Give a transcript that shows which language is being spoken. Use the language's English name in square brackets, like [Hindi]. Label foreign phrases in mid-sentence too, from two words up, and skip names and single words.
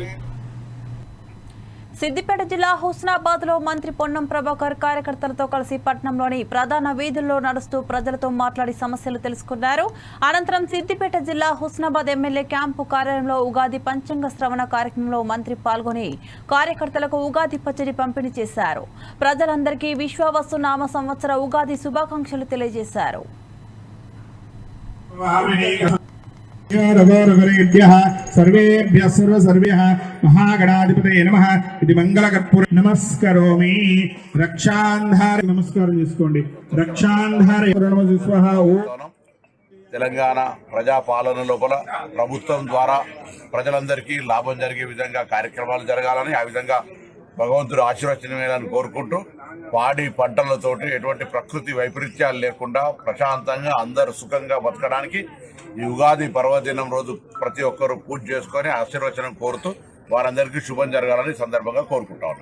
[Telugu] సిద్దిపేట జిల్లా హుస్నాబాద్ లో మంత్రి పొన్నం ప్రభాకర్ కార్యకర్తలతో కలిసి పట్టణంలోని ప్రధాన వీధుల్లో నడుస్తూ ప్రజలతో మాట్లాడి సమస్యలు తెలుసుకున్నారు. అనంతరం సిద్దిపేట జిల్లా హుస్నాబాద్ ఎమ్మెల్యే క్యాంపు కార్యాలయంలో ఉగాది పంచాంగ శ్రవణ కార్యక్రమంలో మంత్రి పాల్గొని కార్యకర్తలకు ఉగాది పచ్చడి పంపిణీ చేశారు. ప్రజలందరికీ విశ్వావసు నామ సంవత్సర ఉగాది శుభాకాంక్షలు తెలియజేశారు. [Sanskrit] सर्वेभ्यः सर्वेभ्यः महागणाधिपतये नमः इति मंगलकर्पूर नमस्करोमि. रक्षांधारे नमस्कारं చేసుకోండి. रक्षांधारे नमः स्वाहा. [Telugu] తెలంగాణ ప్రజాపాలన లోపల ప్రభుత్వం ద్వారా ప్రజలందరికీ లాభం జరిగే విధంగా కార్యక్రమాలు జరగాలని, ఆ విధంగా భగవంతుడు ఆశీర్వచనమేనని కోరుకుంటూ పాడి పంటలతోటి ఎటువంటి ప్రకృతి వైపరీత్యాలు లేకుండా ప్రశాంతంగా అందరూ సుఖంగా బతకడానికి ఈ ఉగాది పర్వదినం రోజు ప్రతి ఒక్కరూ పూజ చేసుకొని ఆశీర్వచనం కోరుతూ వారందరికీ శుభం జరగాలని సందర్భంగా కోరుకుంటా ఉన్నాం.